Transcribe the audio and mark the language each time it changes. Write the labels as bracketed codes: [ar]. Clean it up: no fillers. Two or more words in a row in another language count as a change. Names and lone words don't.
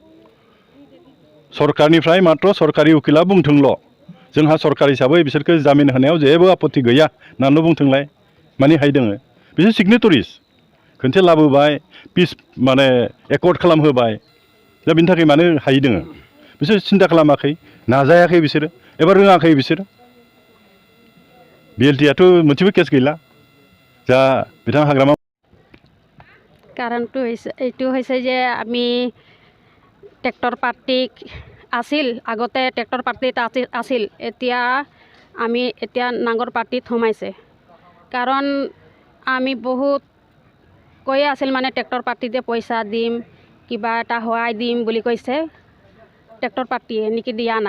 [brx] सरकारनिफ्राय मात्र सरकारि उकिला बुंथोंल' जोंहा सरकार हिसाबै बिसोरखौ जामिन होनायाव जेबो आपत्ति गैया होननानैल' बुंथोंलाय माने हायै दङ बिसोर सिगनेटरिस खनसे लाबोबाय पिस माने एकर्ड खालामहोबाय दा बिनि थाखाय मानो हायै दङ बिसोर सिन्था खालामाखै नाजायाखै बिसोरो एबा रोङाखै बिसोरो बिएलटिआथ' मोनसेबो केस गैला जा बिथां हाग्रामा [as] কাৰণটো হৈছে এইটো হৈছে যে আমি ট্ৰেক্টৰ পাৰ্টি আছিল আগতে ট্ৰেক্টৰ পাৰ্টিত আছিল এতিয়া নাঙৰ পাৰ্টিত সোমাইছে কাৰণ আমি বহুত কৈয়ে আছিল মানে ট্ৰেক্টৰ পাৰ্টিতে পইচা দিম কিবা এটা সহায় দিম বুলি কৈছে ট্ৰেক্টৰ পাৰ্টিয়ে নেকি দিয়া নাই